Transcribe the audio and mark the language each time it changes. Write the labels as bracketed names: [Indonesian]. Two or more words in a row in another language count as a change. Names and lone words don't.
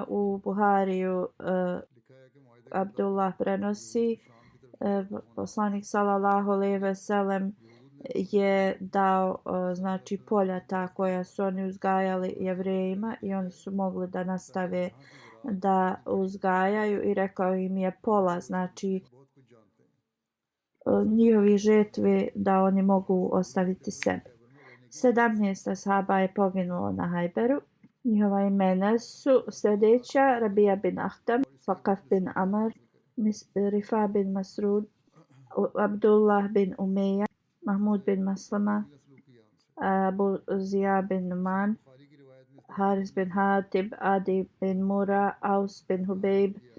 [Bosnian] U Buhariju Abdullah prenosi poslanik [Arabic] صلى الله عليه وسلم [Bosnian] je dao znači poljata koja su oni uzgajali Jevrejima i oni su mogli da nastave da uzgajaju i rekao im je pola znači njihovi žetve da oni mogu ostaviti sebi. 17 ashaba je poginulo na Hajberu. Njihova imena su sljedeća: Rabija bin Ahtam, Fakaf bin Amr, Rifa bin Masrud, Abdullah bin Umeja, Mahmud bin Maslama, Abu Zija bin Numan, Haris bin Hatib, Adi bin Mura, Aus bin Hubeib,